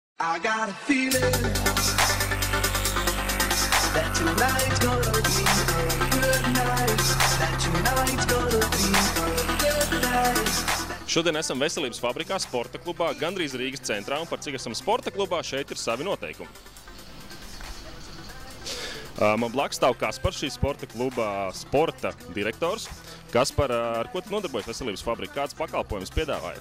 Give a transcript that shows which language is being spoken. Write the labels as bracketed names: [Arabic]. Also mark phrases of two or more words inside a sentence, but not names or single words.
[English] I got a feeling that tonight's gonna be a good night. That tonight's gonna be a good night. [Latvian] Šodien esam Veselības fabrikā, sporta klubā, gandrīz Rīgas centrā, un par cik esam sporta klubā, šeit ir savi noteikumi. Man blakus stāv Kaspars, šī sporta kluba sporta direktors. Kaspar, ar ko tu nodarbojas Veselības fabrika? Kāds pakalpojums piedāvājat?